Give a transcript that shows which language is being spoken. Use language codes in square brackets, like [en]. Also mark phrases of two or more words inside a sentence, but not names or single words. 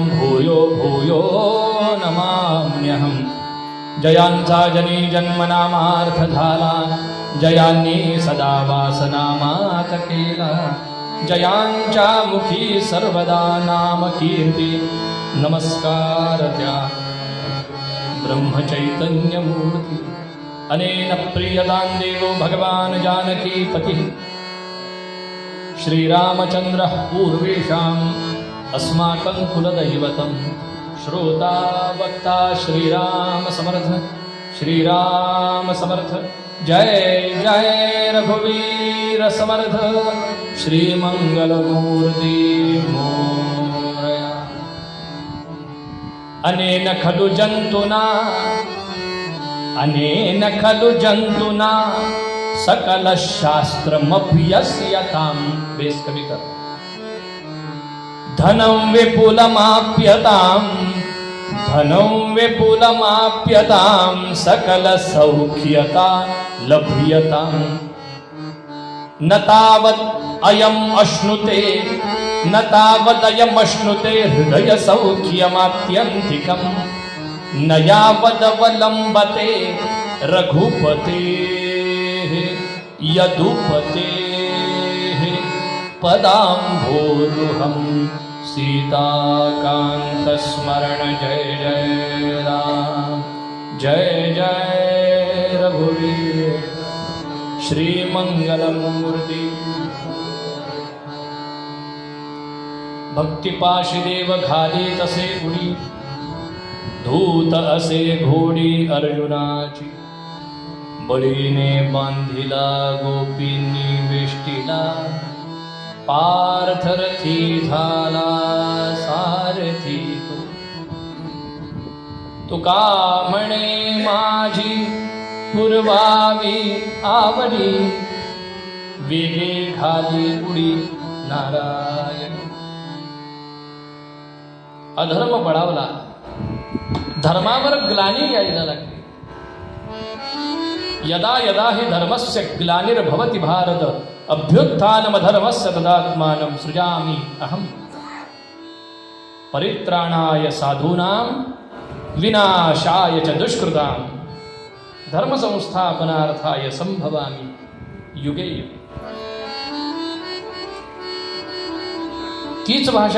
[sa] भूयो भूयो नमाम्यहं [mr] जयांचा जनी जन्मनामार्थ झाला जयांनी सदा वासनामात केला जयांच्या मुखी सर्वदा नाम कीर्ती नमस्कार त्या [sa] ब्रह्मचैतन्यमूर्ती अनेन प्रियतां देवो भगवान् जानकीपतिः श्रीरामचन्द्रः पूर्वेषाम् अस्माकं कुलदैवतं श्रोता वक्ता [mr] श्रीराम समर्थ जय जय रघुवीर समर्थ श्रीमङ्गलमूर्ति मोरया [sa] अनेन खलु जन्तुना सकलशास्त्रमभ्यस्यतां बेस कमी कर धनं विपुलमाप्यतां सकलसौख्यता लभ्यतां न तावदयम् अश्नुते हृदयसौख्यमात्यन्तिकम् न यावदवलंबते रघुपते यदुपते पदाम्भोरुहं [mr] सीताकांत स्मरण जय जय राम जय जय रघुवीर श्रीमंगलमूर्ति भक्तिपाशी देव घाली तसे उडी धूत असे घोडी अर्जुनाची बळीने बांधिला गोपींनी वेष्टीला पार्थरथी झाला सारथी तुका म्हणे माझी पुरवावी आवडी वेगे घाली उडी नारायण अधर्म बळावला धर्मावर ग्लानी यायला लागली [sa] यदा यदा हि धर्मस्य ग्लानिर्भवति भारत अभ्युत्थानमधर्मस्य तदात्मानं सृजामि अहम् परित्राणाय साधूनां विनाशाय च दुष्कृतां धर्मसंस्थापनार्थाय संभवामि युगे युगे [mr] तीच भाषा